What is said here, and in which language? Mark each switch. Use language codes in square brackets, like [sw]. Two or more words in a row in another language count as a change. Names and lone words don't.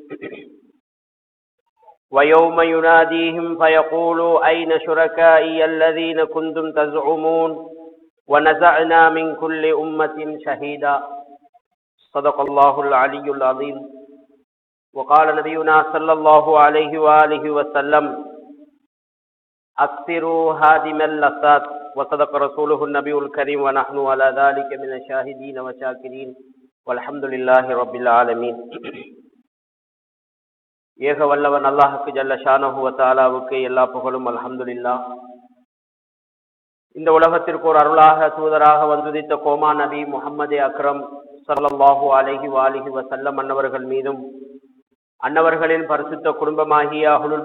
[ar] ويوم يناديهم فيقول أين شركائي الذين كنتم تزعمون ونزعنا من كل أمة شهيدا صدق الله العلي العظيم وقال نبينا صلى الله عليه وآله وسلم أكثروا هادم اللذات وصدق رسوله النبي الكريم ونحن على ذلك من الشاهدين والشاكرين والحمد لله رب العالمين [ta] ஏக வல்லவன் அல்லாஹுக்கு [ar] جل شانه وتعالى [ta] எல்லா புகழும் [ar] அல்ஹம்துலில்லாஹ். [ta] இந்த உலகத்திற்கு ஒரு அருளாக தூதராக வந்துதித்த கோமா நபி முஹம்மது அக்ரம் [ar] صلى الله عليه وآله وسلم [ta] அன்னவர்கள் மீதும் அன்னவர்களின் பரிசுத்த குடும்பமாகிய அஹ்லுல்